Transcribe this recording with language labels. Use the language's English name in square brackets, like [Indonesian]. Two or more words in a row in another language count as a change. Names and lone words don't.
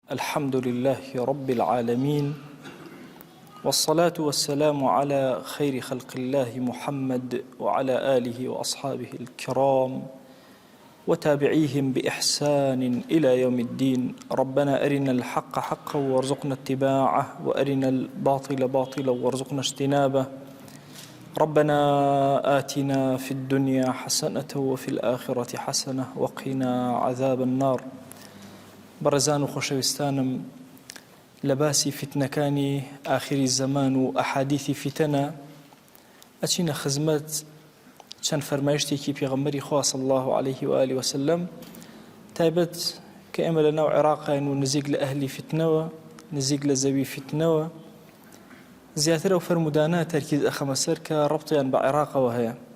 [Arabic] الحمد لله رب العالمين، والصلاة والسلام على خير خلق الله محمد وعلى آله وأصحابه الكرام وتابعيهم بإحسان إلى يوم الدين. ربنا أرنا الحق حقا وارزقنا اتباعه، وأرنا الباطل باطلا وارزقنا اجتنابه. ربنا آتنا في الدنيا حسنة وفي الآخرة حسنة وقنا عذاب النار. [Central Kurdish] بەڕێزان و خۆشەویستانم، لە باسی فتنەکانی ئاخری زەمان و ئەحادیثی فتنە ئەچینە خزمەت چەند فەرمایشتێکی پێغەمبەری خوا [Arabic] صلی الله عليه و آله وسلم، [Central Kurdish] تایبەت کە ئێمە لە ناو عێراقین و نزیک لە ئەهلی فتنەوە، نزیک لە زەوی فتنەوە، زیاتر ئەو فەرمودانە تەرکیز ئەخەمە سەر کە ڕەبتیان بە عێراقەوە هەیە.